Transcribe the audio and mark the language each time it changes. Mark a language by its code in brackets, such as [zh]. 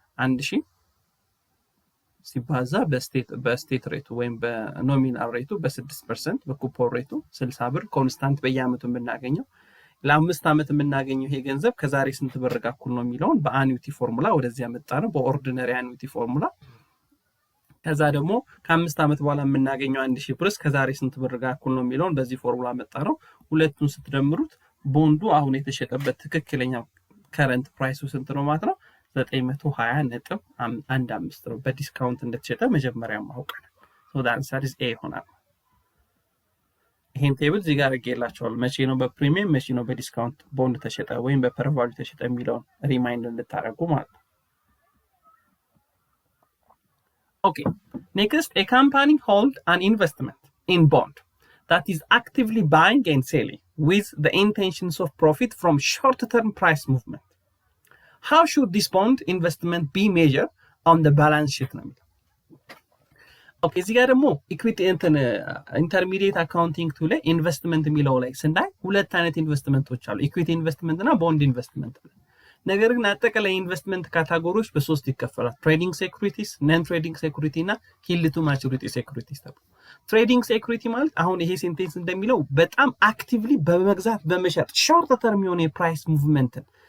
[am] 1000 ሲባዛ በስቴት ሬቱ ወይም በኖሚናል ሬቱ በ6% በኩፖን ሬቱ 60 ብር ኮንስታንት በየአመቱ የምናገኘው ለ5 ዓመት የምናገኘው ይሄ ገንዘብ ከዛሬ ስንት ብር ጋር እኩል ነው የሚለውን በአኒቲ ፎርሙላ ወደዚህ ያመጣነው በኦርዲነሪ አኒቲ ፎርሙላ። ከዛ ደግሞ ከ5 ዓመት በኋላ የምናገኘው 1000 ብር ከዛሬ ስንት ብር ጋር እኩል ነው የሚለውን በዚህ ፎርሙላ መጣነው። ሁለቱን ስትደምሩት ቦንዱ አሁን የተሸጠበት ትክክለኛው ከረንት ፕራይሱ ስንት ነው ማለት ነው? 920.15 ነው። በዲስካውንት እንደተሸጠ መጀመሪያ ማውቀን [en] so the answer is A [am] ይሆናል። ይሄን ቴብል እዚህ ጋር አድርጌላችኋለሁ። መቼ ነው በፕሪሚየም መቼ ነው በዲስካውንት ቦንድ ተሸጠ ወይም በፐር ቫልዩ ተሸጠ የሚለውን ሪማይንድ እንድታረጉ ማለት ነው። [en] Okay, next, a company hold an investment in bond that is actively buying and selling with the intentions of profit from short-term price movement. How should this bond investment be measured on the balance sheet? [am] Okay, እዚህ ጋር ደግሞ ኢኩዊቲ ኢንተርሚዲየት አካውንቲንግ ቱ ላይ ኢንቨስትመንት የሚለው ላይ ስናይ ሁለት አይነት ኢንቨስትመንቶች አሉ፣ ኢኩዊቲ ኢንቨስትመንት እና ቦንድ ኢንቨስትመንት። ነገር ግን አጠቃላይ ኢንቨስትመንት ካታጎሪዎች በሶስት ይከፈላል። ትሬዲንግ ሴኩሪቲስ፣ ነን ትሬዲንግ ሴኩሪቲ እና ሂልድ ቱ ማቹሪቲ ሴኩሪቲስ ተብሎ። ትሬዲንግ ሴኩሪቲ ማለት አሁን ይሄ ሴንቴንስ እንደሚለው በጣም አክቲቭሊ በመግዛት በመሸጥ ሾርት ተርም የሆነ የፕራይስ ሙቭመንትን